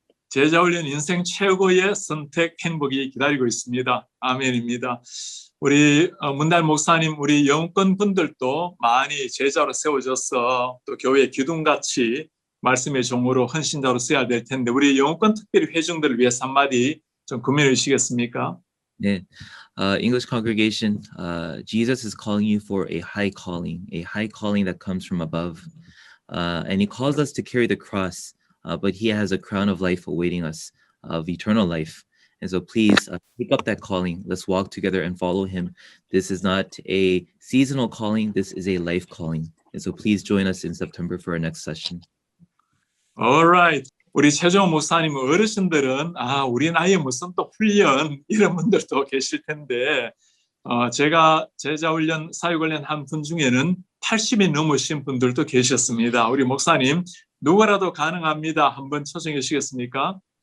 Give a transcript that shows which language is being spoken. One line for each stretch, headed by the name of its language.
Korean: 제자훈련 인생 최고의 선택 행복이 기다리고 있습니다. 아멘입니다. 우리 문달 목사님, 우리 영권 분들도 많이 제자로 세워져서 또 교회 기둥같이 말씀의 종으로 헌신자로 써야 될 텐데 우리 영권 특별히 회중들을 위해서 한마디 좀 금연해 주시겠습니까? 네.
English: English congregation, Jesus is calling you for a high calling that comes from above. And he calls us to carry the cross, but he has a crown of life awaiting us, of eternal life. And so please pick up that calling. Let's walk together and follow him. This is not a seasonal calling. This is a life calling. And so please join us in September for our next session. All right.
Korean: 우리 최종 목사님 어르신들은 우리 나이에 무슨 또 훈련 이런 분들도 계실 텐데 제가 제자훈련, 사역훈련 한 분 중에는 80이 넘으신 분들도 계셨습니다. 우리 목사님 누구라도 가능합니다. 한번 초청해 주시겠습니까?